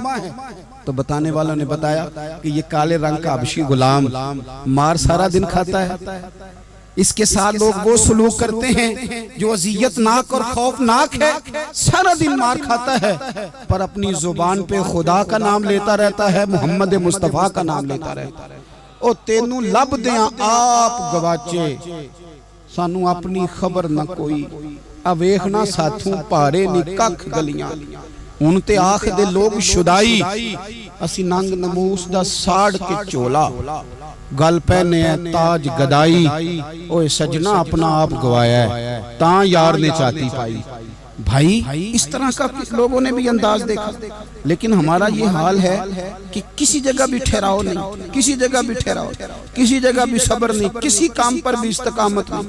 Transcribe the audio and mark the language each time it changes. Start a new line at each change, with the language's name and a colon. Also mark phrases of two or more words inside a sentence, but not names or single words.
Urdu: تو بتانے والوں نے بتایا کہ یہ کالے رنگ کا حبشی غلام مار سارا دن کھاتا ہے، اس کے ساتھ لوگ وہ سلوک کرتے ہیں جو اذیت ناک اور خوفناک ہے، سارا دن مار کھاتا ہے پر اپنی زبان پہ خدا کا نام لیتا رہتا ہے، محمد مصطفیٰ کا نام لیتا رہتا ہے۔
Punjabi: او تینوں لب دیاں آپ گواچے سانو اپنی خبر نہ کوئی، اویخنا ساتھوں پارے نی ککھ گلیاں، ان تے آخ دے لوگ شدائی، اسی ننگ نموس دا ساڑ کے چولا، گل پہنے ہے تاج گدائی، اوہ سجنہ اپنا آپ گوایا ہے تاں یار نے چاہتی پائی۔
Urdu: بھائی اس طرح کا لوگوں نے بھی انداز دیکھا، لیکن ہمارا یہ حال ہے کہ کسی جگہ بھی ٹھہراؤ نہیں، کسی جگہ بھی ٹھہراؤ، کسی جگہ بھی صبر نہیں، کسی کام پر بھی استقامت نہیں۔